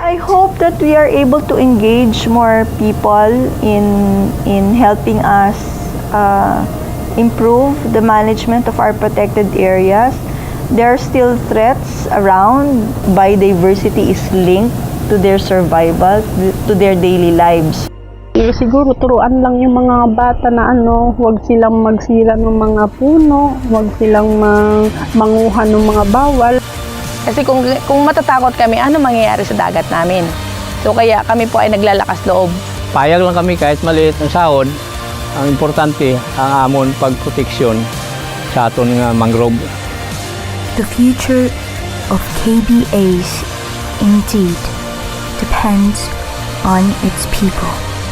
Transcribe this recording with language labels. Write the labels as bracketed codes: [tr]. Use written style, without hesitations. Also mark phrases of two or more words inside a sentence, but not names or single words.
[en] I hope that we are able to engage more people in helping us improve the management of our protected areas. There are still threats around. Biodiversity is linked to their survival, to their daily lives. [tl] Siguro turuan lang yung mga bata na huwag silang magsira ng mga puno, huwag silang manguha ng mga bawal. Kasi kung matatakot kami, ano mangyayari sa dagat namin? So kaya kami po ay naglalakas loob. Payag lang kami kahit maliit ng sahod. [hil] Ang importante ang amon pagproteksyon sa aton nga mangrove. [en] The future of KBAs indeed depends on its people.